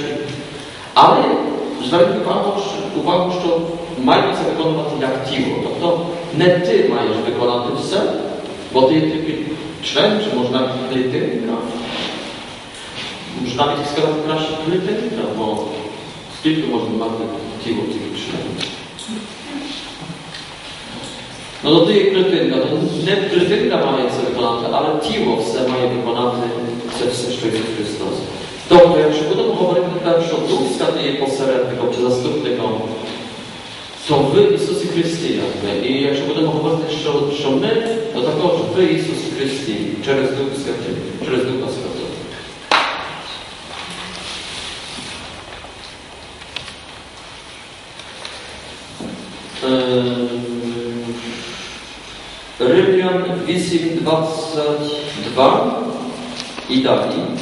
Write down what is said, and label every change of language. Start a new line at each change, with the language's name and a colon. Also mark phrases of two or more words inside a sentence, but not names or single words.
Ukrainian: Але зверніть увагу, що маємо це виконувати як тіло. Тобто не ти маєш виконати все, бо ти є тільки член, чи може навіть клітинка. Може навіть сказати краще клітинка, бо скільки можна мати тіло тільки членів. No to ty клітинка, то не клітинка має це виконати, але тіло все має виконати це все, що Ісус Христос. Тобто, якщо будемо говорити тепер, що Дух Святий є посередником чи заступником, то в Ісусі Христі, якби. І якщо будемо говорити, що ми, то також в Ісусі Христі, через Дух Святий, через Духа Святого.
Polish: Rzymian 8:22 i dalej.